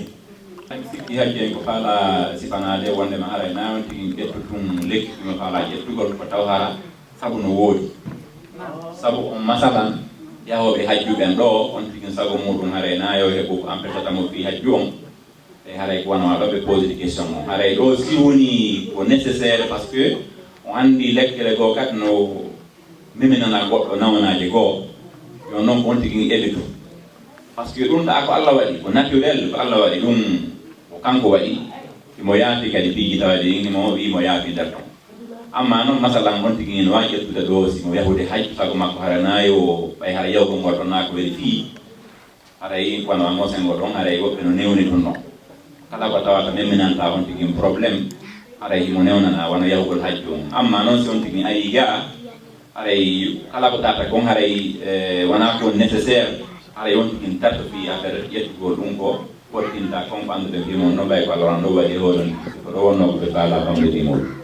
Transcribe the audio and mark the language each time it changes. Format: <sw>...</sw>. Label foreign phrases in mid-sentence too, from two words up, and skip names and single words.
<ff>sikki hajji ko faala sifanade wondema haray nawon tigi ƴettu tum lekki ɗum faala ƴettugol ko taw hara sabu no woodi sabu on masalan yahoɓe hajjuɓen ɗo on tigi sago muɗum haray na yo heɓu ko empêchatamo fi hajju on e haray ko wanoa ɗo ɓe</ff> <fr>pose question</fr> <ff>o haray ɗo si woni ko nécessaire</ff> <fr>par ce que</fr> <ff>on anndi lekkere goo kadi no meminana goɗɗo nawanaji goo yo noon ko on tigi eɓitu</ff> <fr>par ce que</fr> <ff>ɗum ɗa ko Allah waɗi ko naturel ko Allah waɗi ɗum ko kanko waɗi imo yaafi kadi piiji tawade mo wimo yaafi nder ɗon amma noon masalan on tigi no wawi ƴettude ɗo simo yahude hajju sago makko hara nayo ɓay hara yawgol ngol ɗon na ko weli fii haray kono annoncé ngol ɗon haray woɓɓe no newni ɗum ɗon kala ko tawata memminanta on tigi probléme haray himo newnana wona yahugol hajju on amma noon si on tigi ayi ga haray kala ko tata kon haray wona ko nécessaire haray on tigi tarto fi affaire ƴettugol ɗum ko ɓortinta comme andude fimon no ɓay ko Allah ɗo waɗi hoɗon ko ɗo wonno ko ɓe faala famde timol</ff>